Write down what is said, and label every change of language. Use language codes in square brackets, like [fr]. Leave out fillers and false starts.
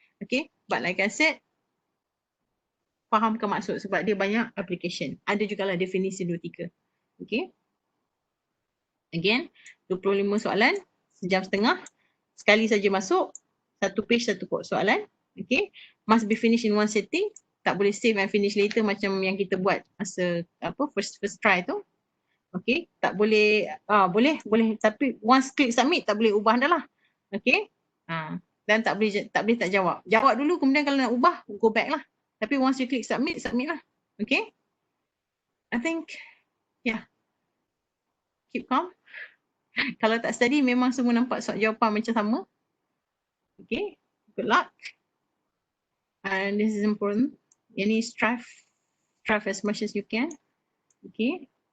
[en] Okay, but like I said, [ms] fahamkan maksud sebab dia banyak application. Ada jugalah definisi 2-3. Okay. Again, 25 soalan, sejam setengah. Sekali saja masuk, satu page, satu soalan. [en] Okay, must be finished in one setting. [ms] Tak boleh [en] save and finish later [ms] macam yang kita buat masa first try tu. Okay, tak boleh, boleh tapi [en] once click submit [ms] tak boleh ubah dah lah. Okay, dan tak boleh tak jawab. Jawab dulu, kemudian kalau nak ubah, [en] go back [ms] lah. Tapi [en] once you click submit [ms] lah. [en] Okay, I think, yeah, keep calm. [ms] Kalau tak study memang semua nampak jawapan macam sama. [en] Okay, good luck. And this is important. Any strive as much as you can. Okay.